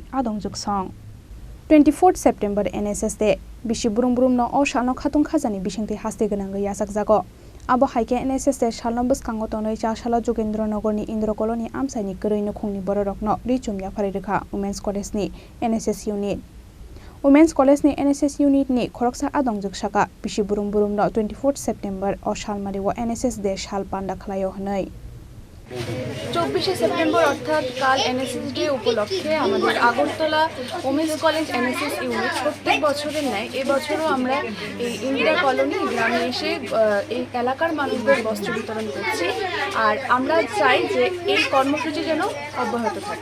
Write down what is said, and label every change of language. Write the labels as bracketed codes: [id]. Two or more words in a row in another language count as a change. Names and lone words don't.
[trp] Adongjwk song 24 September NSS de Bishi Burum Burum no O Shalno Khatung Khajani Bishingti Haste Gananga Yasak Jago Abo Haike NSS de Shalno Buskango Tonoi Chasalo Jugendronogorni Indro Colony Amsani Kuni Nukhungni Bororokno Richum Yapharwi Rwkha Women's College ni [en] NSS unit [trp] Women's College ni [en] NSS unit [trp] ni Khorang Adongjwk Saka Bishi Burum Burum no 24 September o Shalmari wo NSS de Shal Panda Khlayo Hnoi [bn] 24 সেপ্টেম্বর অর্থাৎ কাল এনএসএস ডে উপলক্ষে আমাদের আগরতলা ওমেন্স কলেজ এনএসএস ইউনিট প্রত্যেক বছরের ন্যায় এবছরও আমরা এই ইন্দিরা কলোনি গ্রামে এসে এই এলাকার মানুষদের বস্ত্র বিতরণ করছি আর আমরা চাই যে এই কর্মসূচি যেন অব্যাহত থাকে।